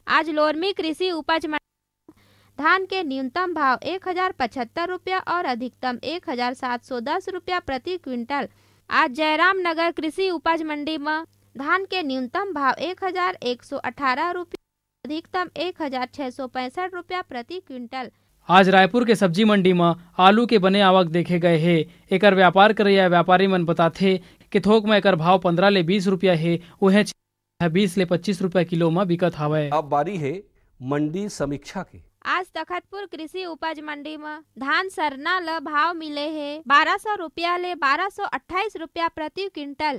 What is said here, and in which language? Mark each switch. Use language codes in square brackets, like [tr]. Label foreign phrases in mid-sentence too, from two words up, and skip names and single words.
[hne] आज लोरमी कृषि उपज मंडी धान के न्यूनतम भाव 1075 रुपया और अधिकतम 1710 रुपया प्रति क्विंटल। आज जयराम नगर कृषि उपज मंडी में धान के न्यूनतम भाव 1118 रुपया अधिकतम 1665 रुपया प्रति क्विंटल। आज रायपुर के सब्जी मंडी में आलू के बने आवक देखे गए है। एकर व्यापार करैया व्यापारी मन बताथे कि थोक में एकर भाव 15 ले 20 रुपया है, उहे 20 ले 25 रुपया किलो में बिकत हवय। अब बारी है मंडी समीक्षा के। आज तखतपुर कृषि उपज मंडी में धान सरना ल भाव मिले है 1200 रुपया ले 1228 रुपया प्रति क्विंटल।